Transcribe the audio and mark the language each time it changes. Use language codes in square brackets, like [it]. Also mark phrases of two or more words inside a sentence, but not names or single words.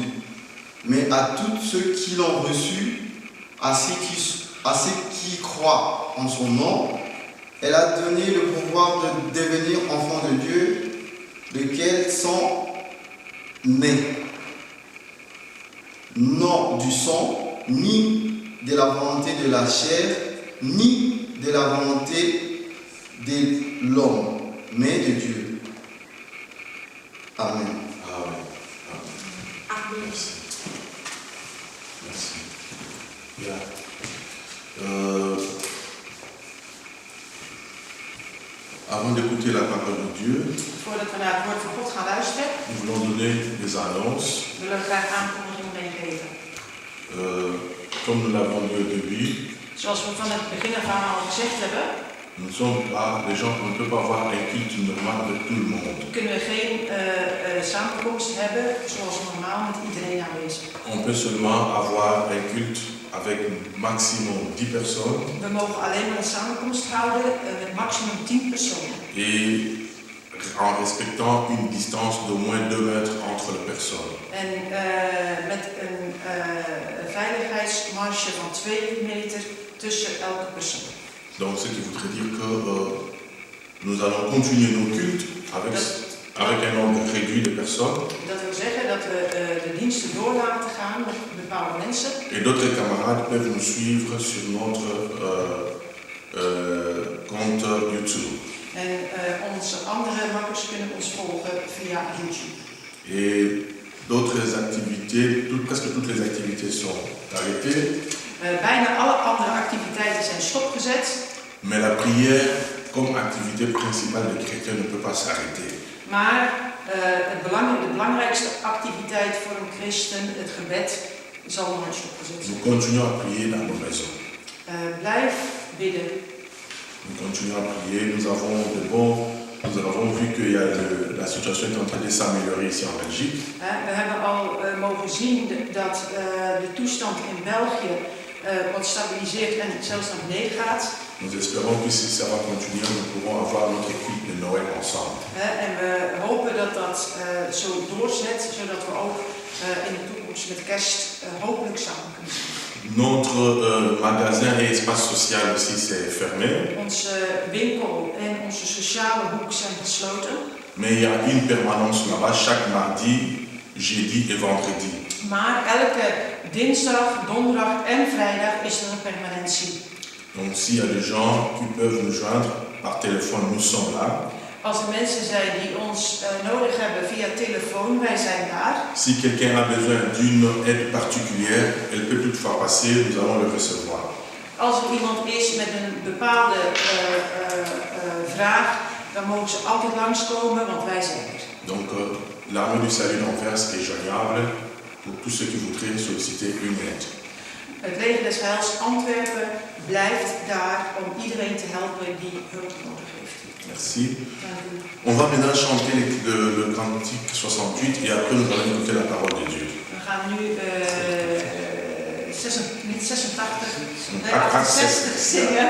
[fr] Mais à tous ceux qui l'ont reçu, à ceux qui croient en son nom, Elle a donné le pouvoir de devenir enfants de Dieu, lesquels sont nés, non du sang, ni de la volonté de la chair, ni de la volonté de l'homme, mais de Dieu. Amen. Amen. Amen. Merci. Avant d'écouter la parole de Dieu, [nl] Voordat we naar het woord van God gaan luisteren, [fr] nous voulons donner des annonces. [nl] willen we graag aankondigingen meegeven. [fr] Comme nous l'avons dit au début, [nl] Zoals we van het begin af aan al gezegd hebben, [fr] nous ne sommes pas des gens qui ne peuvent pas avoir un culte normal avec tout le monde. [nl] kunnen we geen samenkomst hebben zoals normaal met iedereen aanwezig. [fr] On peut seulement avoir un culte avec maximum 10 personnes [nl] We mogen alleen maar een samenkomst houden met maximum 10 personen. [fr] et en respectant une distance d'au moins 2 mètres entre les personnes. [nl] En met een veiligheidsmarge van 2 meter tussen elke persoon. [fr] Donc ce qui voudrait dire que nous allons continuer nos cultes avec un nombre réduit de personnes. [nl] Dat wil zeggen dat we de diensten door laten gaan met bepaalde mensen. [fr] Et d'autres camarades peuvent nous suivre sur notre compte YouTube. [nl] En onze andere makkers kunnen ons volgen via YouTube. [fr] Et d'autres activités, presque toutes les activités sont arrêtées. [nl] Bijna alle andere activiteiten zijn stopgezet. [fr] Mais la prière, comme activité principale des chrétiens, ne peut pas s'arrêter. [nl] Maar de belangrijkste activiteit voor een christen, het gebed, zal nooit stopgezet zijn. [fr] Nous continuons à prier dans nos maisons. [nl] Blijf bidden. [fr] Nous continuons à prier. Nous avons vu que la situation est en train de s'améliorer ici en Belgique. [nl] We hebben al mogen zien dat de toestand in België wat stabiliseert en zelfs naar beneden gaat. [fr] Nous espérons que si ça va continuer, nous pourrons avoir notre culte de Noël ensemble. [nl] En we hopen dat dat zo doorzet, zodat we ook in de toekomst met kerst hopelijk samen kunnen zijn. [fr] Notre magasin et espace social ici c'est fermé. [nl] Onze winkel en onze sociale hoek zijn gesloten. [fr] Mais il y a une permanence là-bas chaque mardi, jeudi et vendredi. [nl] Maar elke dinsdag, donderdag en vrijdag is er een permanentie. [fr] Donc s'il y a des gens qui peuvent nous joindre par téléphone, nous sommes là. [nl] Als er mensen zijn die ons nodig hebben via telefoon, wij zijn daar. [fr] Si quelqu'un a besoin d'une aide particulière, elle peut toutefois passer, nous allons le recevoir. [nl] Als er iemand is met een bepaalde vraag, dan mogen ze altijd langskomen, want wij zijn er. [fr] Donc l'armée du salut d'Anvers est joignable pour tous ceux qui voudraient solliciter une aide. [nl] Het leger des Heils Antwerpen blijft daar om iedereen te helpen die hulp nodig heeft. [fr] Merci. [nl] Dank u. [fr] On va maintenant chanter le cantique 68 et après nous allons écouter la parole de Dieu. [nl] We gaan nu niet 86, nee, Ah, 68 zingen.